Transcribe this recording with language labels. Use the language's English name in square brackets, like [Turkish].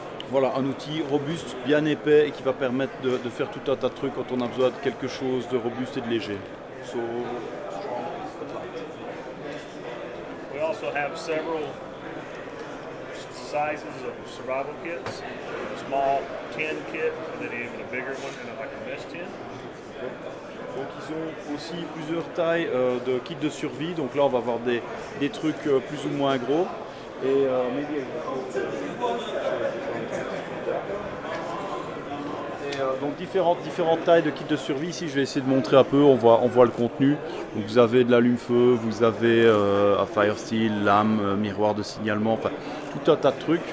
[French] Voilà, un outil robuste, bien épais et qui va permettre de faire tout un tas de trucs quand on a besoin de quelque chose de robuste et de léger. [English] So, strong but light. We also have several sizes of survival kits. A small tin kit, and then even a bigger one, and like a mess tin. [French] Donc ils ont aussi plusieurs tailles de kits de survie. Donc là on va avoir des trucs plus ou moins gros. Et donc différentes tailles de kits de survie. Ici je vais essayer de montrer un peu, on voit le contenu. Donc vous avez de l'allume-feu, vous avez un fire steel, lame, miroir de signalement, enfin tout un tas de trucs.